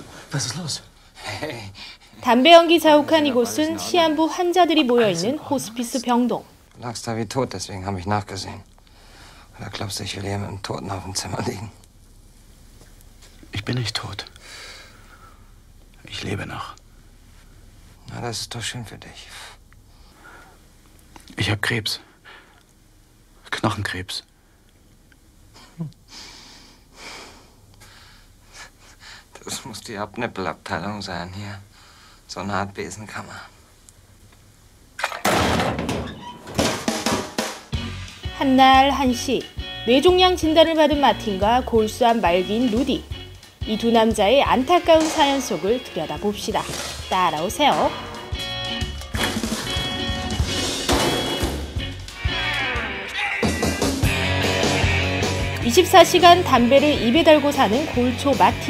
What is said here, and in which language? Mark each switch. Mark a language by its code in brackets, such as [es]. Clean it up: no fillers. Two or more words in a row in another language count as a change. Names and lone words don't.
[de] Was ist los? [ko] 담배 연기 자욱한 이곳은 시한부 환자들이 모여있는 호스피스 병동. [de] Du lagst da wie tot, deswegen habe ich nachgesehen. Oder glaubst du, ich will hier mit dem Toten auf dem Zimmer liegen? Ich bin nicht tot. Ich lebe noch. Na, das ist doch schön für dich. Ich habe Krebs. Knochenkrebs. Das muss die Abnippelabteilung sein hier. So eine Art Besenkammer. [ko] 한날 한시 뇌종양 진단을 받은 마틴과 골수한 말기인 루디. 이 두 남자의 안타까운 사연 속을 들여다봅시다. 따라오세요. (24시간) 담배를 입에 달고 사는 골초 마틴.